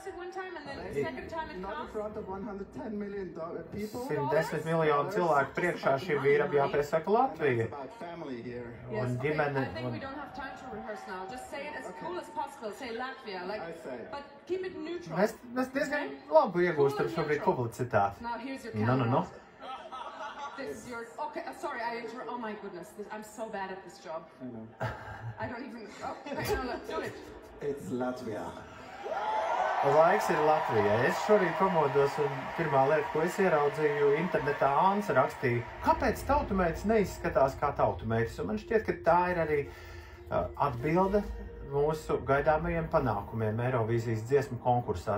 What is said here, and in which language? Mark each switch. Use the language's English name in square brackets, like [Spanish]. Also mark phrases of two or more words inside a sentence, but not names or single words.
[Latvian] 110 miljonu cilvēku priekšā šim vīram jāpiesaka Latvija. Un ģimene... Mēs diezgan labu iegūstam šobrīd publicitāti. [English] No. This is your... Okay, sorry, oh my goodness, I'm so bad at this job. I don't even... Okay, no, do it. It's Latvia. [Latvian] Laiks ir Latvijai. Es šorīt pamodos un pirmā lieta, ko es ieraudzīju internetā, Ansa rakstīja, kāpēc tautumeitas neizskatās kā tautumeitas? Un man šķiet, ka tā ir arī atbilde mūsu gaidāmajiem panākumiem Eirovīzijas dziesmu konkursā.